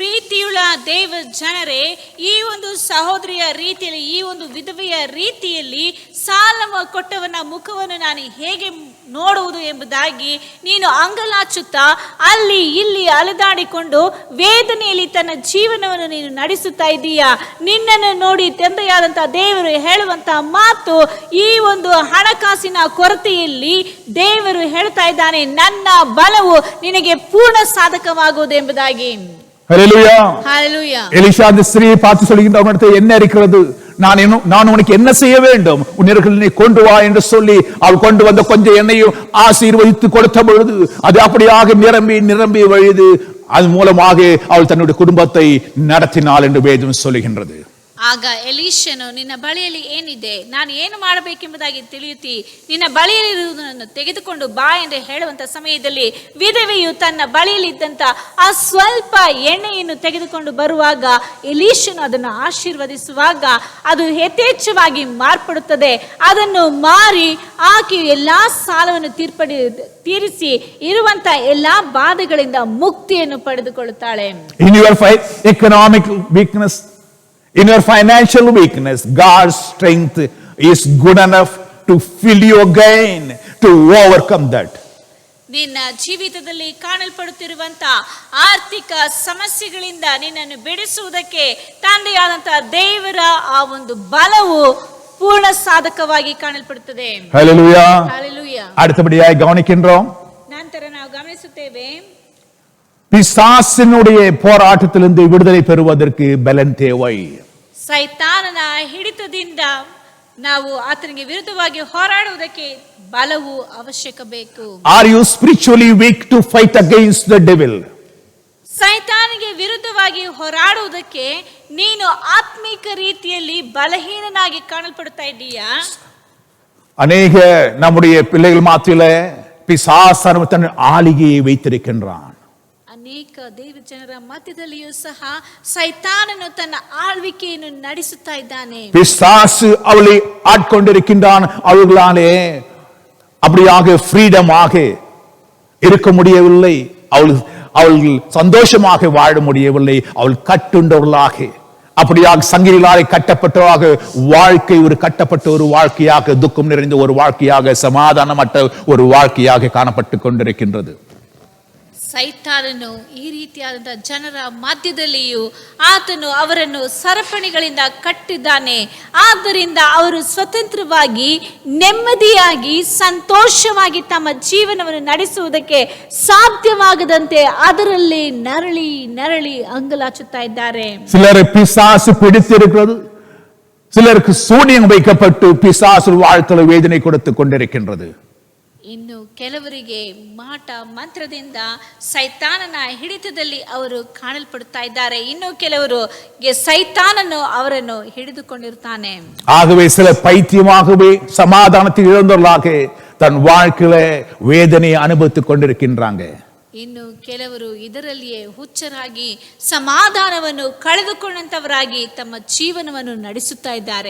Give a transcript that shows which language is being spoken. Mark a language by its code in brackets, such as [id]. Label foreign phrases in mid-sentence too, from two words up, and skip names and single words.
[kn] ಪ್ರೀತಿಯುಳ್ಳ ದೇವ ಜನರೇ, ಈ ಒಂದು ಸಹೋದರಿಯ ರೀತಿಯಲ್ಲಿ, ಈ ಒಂದು ವಿಧವೆಯ ರೀತಿಯಲ್ಲಿ ಸಾಲ ಕೊಟ್ಟವನ ಮುಖವನ್ನು ನಾನು ಹೇಗೆ ನೋಡುವುದು ಎಂಬುದಾಗಿ ನೀನು ಅಂಗಲಾಚುತ್ತಾ ಅಲ್ಲಿ ಇಲ್ಲಿ ಅಲೆದಾಡಿಕೊಂಡು ವೇದನೆಯಲ್ಲಿ ತನ್ನ ಜೀವನವನ್ನು ನೀನು ನಡೆಸುತ್ತಾ ಇದ್ದೀಯಾ. ನಿನ್ನನ್ನು ನೋಡಿ ತಂದೆಯಾದಂತಹ ದೇವರು ಹೇಳುವಂತಹ ಮಾತು, ಈ ಒಂದು ಹಣಕಾಸಿನ ಕೊರತೆಯಲ್ಲಿ ದೇವರು ಹೇಳ್ತಾ ಇದ್ದಾನೆ, ನನ್ನ ಬಲವು ನಿನಗೆ ಪೂರ್ಣ ಸಾಧಕವಾಗುವುದು ಎಂಬುದಾಗಿ. [ta] ஹல்லேலூயா. ஹல்லேலூயா. எலிஷா அந்த ஸ்திரீயை பார்த்து சொல்கின்ற என்ன இருக்கிறது, நான் உனக்கு என்ன செய்ய வேண்டும், உன்னை கொண்டு வா என்று சொல்லி அவள் கொண்டு வந்த கொஞ்சம் எண்ணெயும் ஆசீர்வதித்து கொடுத்த பொழுது அது அப்படியாக நிரம்பி நிரம்பி வழிது. அது மூலமாக அவள் தன்னுடைய குடும்பத்தை நடத்தினாள் என்று வேதம் சொல்லுகின்றது. [kn] ಆಗ ಎಲೀಷನು, ನಿನ್ನ ಬಳಿಯಲ್ಲಿ ಏನಿದೆ, ನಾನು ಏನು ಮಾಡಬೇಕೆಂಬುದಾಗಿ ತಿಳಿಯುತ್ತಿ, ನಿನ್ನ ಬಳಿಯಲ್ಲಿರುವುದನ್ನು ತೆಗೆದುಕೊಂಡು ಬಾ ಎಂದು ಹೇಳುವಂತ ಸಮಯದಲ್ಲಿ ವಿಧವೆಯು ತನ್ನ ಬಳಿಯಲ್ಲಿದ್ದಂತ ಆ ಸ್ವಲ್ಪ ಎಣ್ಣೆಯನ್ನು ತೆಗೆದುಕೊಂಡು ಬರುವಾಗ ಎಲೀಷನು ಅದನ್ನು ಆಶೀರ್ವದಿಸುವಾಗ ಅದು ಯಥೇಚ್ಛವಾಗಿ ಮಾರ್ಪಡುತ್ತದೆ. ಅದನ್ನು ಮಾರಿ ಆಕೆ ಎಲ್ಲಾ ಸಾಲವನ್ನು ತೀರಿಸಿ ಇರುವಂತ ಎಲ್ಲಾ ಬಾಧೆಗಳಿಂದ ಮುಕ್ತಿಯನ್ನು ಪಡೆದುಕೊಳ್ಳುತ್ತಾಳೆ. [en] In your economic weakness, in your financial weakness, God's strength is good enough to fill you again, to overcome that. [kn] ನಿನ್ನ ಜೀವಿತದಲ್ಲಿ ಕಾಣಲ್ಪಡುತ್ತಿರುವಂತ ಆರ್ಥಿಕ ಸಮಸ್ಯೆಗಳಿಂದ ನಿನ್ನನ್ನು ಬಿಡಿಸುವುದಕ್ಕೆ ತಂದೆಯಾದಂತಹ ದೇವರ ಆ ಒಂದು ಬಲವು ಪೂರ್ಣ ಸಾಧಕವಾಗಿ ಕಾಣಲ್ಪಡುತ್ತದೆ. [en] Hallelujah. Hallelujah. [ta] அடுத்தபடியாய் கவனிக்கின்றோம், [kn] ನಂತರ ನಾವು ಗಮನಿಸುತ್ತೇವೆ, [ta] பிசாசினுடைய போராட்டத்திலிருந்து விடுதலை பெறுவதற்கு பலன் தேவை. [kn] ಸೈತಾನನ ಹಿಡಿತದಿಂದ ನಾವು ಆತನಿಗೆ ವಿರುದ್ಧವಾಗಿ ಹೋರಾಡುವುದಕ್ಕೆ ಬಲವು ಅವಶ್ಯಕ ಬೇಕು. [en] Are you spiritually weak to fight against the devil? [kn] ಸೈತಾನಿಗೆ ವಿರುದ್ಧವಾಗಿ ಹೋರಾಡುವುದಕ್ಕೆ ನೀನು ಆತ್ಮಿಕ ರೀತಿಯಲ್ಲಿ ಬಲಹೀನನಾಗಿ ಕಾಣಲ್ಪಡ್ತಾ ಇದ್ದೀಯಾ? [ta] அநேக நம்முடைய பிள்ளைகள் மாத்திலே பிசாசு தன் ஆளுகையை வைத்திருக்கின்றான். [kn] ಅನೇಕ ದೇವ ಜನರ ಮಧ್ಯದಲ್ಲಿಯೂ ಸಹ ಸೈತಾನನು ತನ್ನ ಆಳ್ವಿಕೆಯನ್ನು ನಡೆಸುತ್ತಾ ಇದ್ದಾನೆ. [ta] பிசாசு அவளை ஆட்கொண்டிருக்கின்றான். அவர்களாலே அப்படியாக ஃப்ரீடமாக இருக்க முடியவில்லை. அவள் சந்தோஷமாக வாழ முடியவில்லை. அவள் கட்டுண்டவர்களாக, அப்படியாக சங்கிலிகளாலே கட்டப்பட்டவராக வாழ்க்கை ஒரு கட்டப்பட்ட ஒரு வாழ்க்கையாக, துக்கம் நிறைந்த ஒரு வாழ்க்கையாக, சமாதானமற்ற ஒரு வாழ்க்கையாக காணப்பட்டு கொண்டிருக்கின்றது. [kn] ಸೈತಾನನು ಈ ರೀತಿಯಾದಂತಹ ಜನರ ಮಧ್ಯದಲ್ಲಿಯೂ ಆತನು ಅವರನ್ನು ಸರಪಣಿಗಳಿಂದ ಕಟ್ಟಿದ್ದಾನೆ. ಆದ್ದರಿಂದ ಅವರು ಸ್ವತಂತ್ರವಾಗಿ, ನೆಮ್ಮದಿಯಾಗಿ, ಸಂತೋಷವಾಗಿ ತಮ್ಮ ಜೀವನವನ್ನು ನಡೆಸುವುದಕ್ಕೆ ಸಾಧ್ಯವಾಗದಂತೆ ಅದರಲ್ಲಿ ನರಳಿ ನರಳಿ ಅಂಗಲಾಚುತ್ತಾ ಇದ್ದಾರೆ. [ta] சிலரை பிசாசு பிடித்திருக்கிறது, சிலருக்கு சூனியம் வைக்கப்பட்டு பிசாசு வாழ்க்கையில வேதனை கொடுத்து கொண்டிருக்கின்றது. [kn] ಇನ್ನು ಕೆಲವರಿಗೆ ಮಾಟ ಮಂತ್ರದಿಂದ ಸೈತಾನನ ಹಿಡಿತದಲ್ಲಿ ಅವರು ಕಾಣಲ್ಪಡುತ್ತಾ ಇದ್ದಾರೆ. ಇನ್ನು ಕೆಲವರು ಸೈತಾನನು ಅವರನ್ನು ಹಿಡಿದುಕೊಂಡಿರ್ತಾನೆ. [ta] ஆகவே சில பைத்தியமாகவே சமாதானத்தை இழந்தவர்களாக தன் வாழ்க்கையில வேதனையை அனுபவித்துக் கொண்டிருக்கின்றாங்க. [kn] ಇನ್ನು ಕೆಲವರು ಇದರಲ್ಲಿಯೇ ಹುಚ್ಚರಾಗಿ ಸಮಾಧಾನವನ್ನು ಕಳೆದುಕೊಂಡಂತವರಾಗಿ ತಮ್ಮ ಜೀವನವನ್ನು ನಡೆಸುತ್ತಾ ಇದ್ದಾರೆ.